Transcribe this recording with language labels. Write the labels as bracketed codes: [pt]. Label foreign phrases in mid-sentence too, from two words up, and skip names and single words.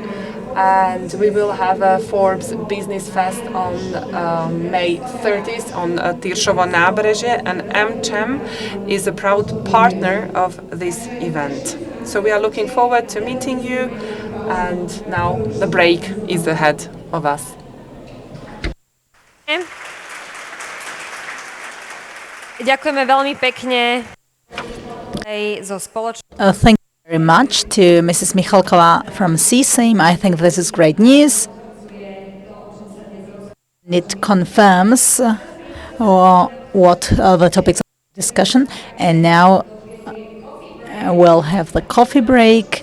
[en] And we will have a Forbes Business Fest on May 30th on Tiršovo nábřeží, and AmCham is a proud partner of this event. So we are looking forward to meeting you, and now the break is ahead of us. [sk] Ďakujeme veľmi pekne zo [en] Thank you very much to Mrs. Michalková from Seesame. I think this is great news. It confirms what the topics of discussion. And now we'll have the coffee break.